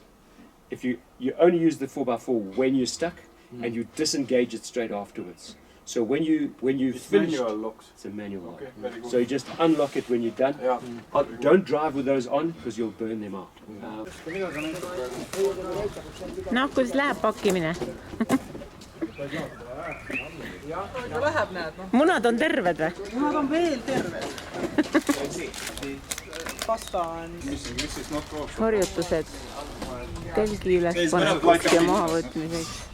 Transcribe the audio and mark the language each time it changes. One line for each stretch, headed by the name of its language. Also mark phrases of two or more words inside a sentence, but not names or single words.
English: If you only use the 4x4 when you're stuck, and you disengage it straight afterwards. So when you finish, manual locks. It's a manual lock. Okay, very good. So you just unlock it when you're done. Yeah. Don't drive with those on because you'll burn them out. No,
Estonian: kuidas läheb pakkimine? Aga läheb, näed, noh. Munad on terved või? Munad on veel terved. Pasta on... Harjutused telgi üles panekuks ja mahavõtmiseks.